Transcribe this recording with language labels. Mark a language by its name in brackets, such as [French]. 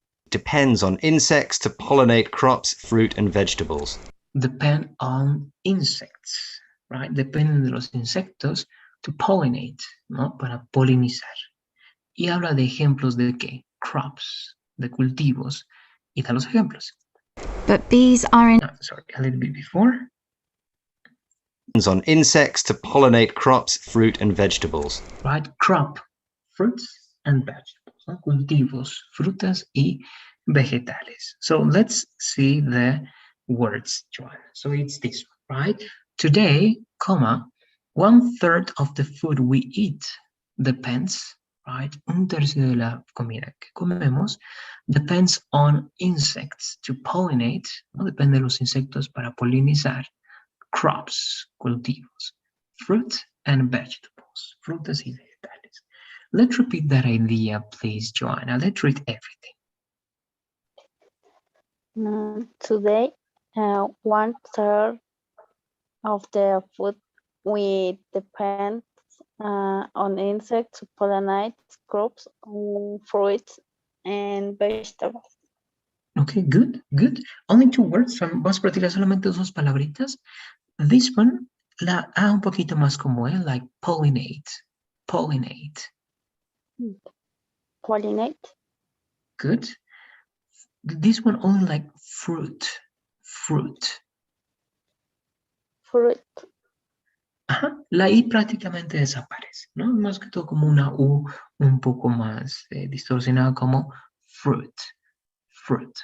[English] Depends on insects to pollinate crops, fruit and vegetables. Depend on insects, right? [Spanish] Dependen de los insectos [English] to pollinate, [Spanish] ¿no? Para polinizar. Y habla de ejemplos de qué? Crops, de cultivos. Y da los ejemplos. [English] But bees are in Sorry, a little bit before. Depends on insects to pollinate crops, fruit and vegetables. Right? Crop, fruits and vegetables. [Spanish] ¿No? Cultivos, frutas y vegetales. [English] So let's see the words, Joanna. So it's this one, right? Today, 1/3 of the food we eat depends, right? [Spanish] Un tercio de la comida que comemos [English] depends on insects to pollinate, [Spanish] ¿no? Depende de los insectos para polinizar crops, cultivos, [English] fruit and vegetables, [Spanish] frutas y vegetales. [English] Let's repeat that idea, please, Joanna. Let's read everything. Today, 1/3 of the food we depend on insects to pollinate crops, fruits, and vegetables. Okay, good, good. Only 2 words. [Spanish] Vamos a practicar solamente 2 palabritas. [English] This one, [Spanish] la A un poquito más como él, [English] like pollinate, pollinate. Pollinate. Good. This one only like fruit, fruit. Fruit. [Spanish] Ajá. La I prácticamente desaparece, ¿no? Más que todo como una U un poco más distorsionada como fruit, fruit.